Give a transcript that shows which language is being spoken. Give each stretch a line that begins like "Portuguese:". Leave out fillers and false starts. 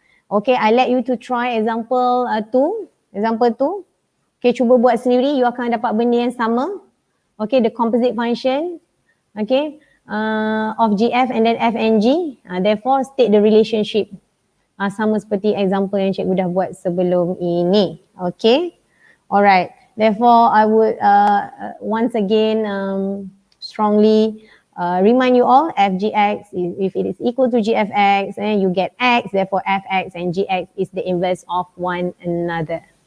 English: Okay, I let you to try example 2. Example 2.
Malay: Okay, cuba buat sendiri, you akan dapat benda yang sama.
English: Okay, the composite function, okay, of GF and then F and G. Therefore, state the relationship.
Malay: Sama seperti example yang cikgu dah buat sebelum ini.
English: Okay, alright. Therefore, I would once again strongly remind you all, fgx, if it is equal to gfx, you get x, therefore fx and gx is the inverse of one another.